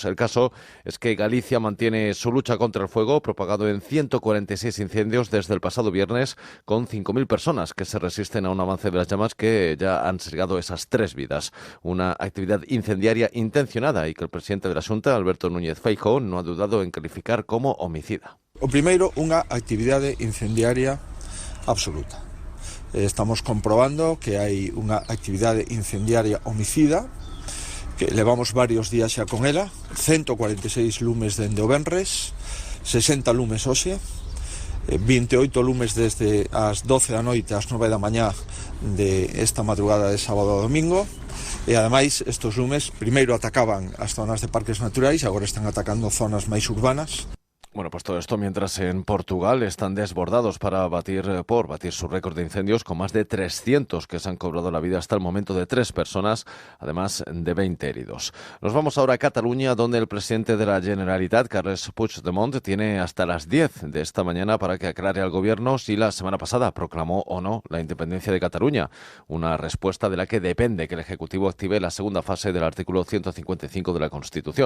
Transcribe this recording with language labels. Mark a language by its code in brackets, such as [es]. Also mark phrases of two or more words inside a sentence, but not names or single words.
[es] El caso es que Galicia mantiene su lucha contra el fuego, propagado en 146 incendios desde el pasado viernes, con 5.000 personas que se resisten a un avance de las llamas que ya han sesgado esas 3 vidas. Una actividad incendiaria intencionada y que el presidente de la Xunta, Alberto Núñez Feijóo, no ha dudado en calificar como homicida. [gl] O primeiro, unha actividade incendiaria absoluta. Estamos comprobando que hai unha actividade incendiaria homicida, que levamos varios días xa con ela, 146 lumes dende o venres, 60 lumes hoxe, 28 lumes desde as 12 da noite ás 9 da mañá de esta madrugada de sábado a domingo, e ademais estes lumes primeiro atacaban as zonas de parques naturais, agora están atacando zonas máis urbanas. [es] Bueno, pues todo esto mientras en Portugal están desbordados para batir su récord de incendios, con más de 300 que se han cobrado la vida hasta el momento de 3 personas, además de 20 heridos. Nos vamos ahora a Cataluña, donde el presidente de la Generalitat, Carles Puigdemont, tiene hasta las 10 de esta mañana para que aclare al gobierno si la semana pasada proclamó o no la independencia de Cataluña, una respuesta de la que depende que el Ejecutivo active la segunda fase del artículo 155 de la Constitución.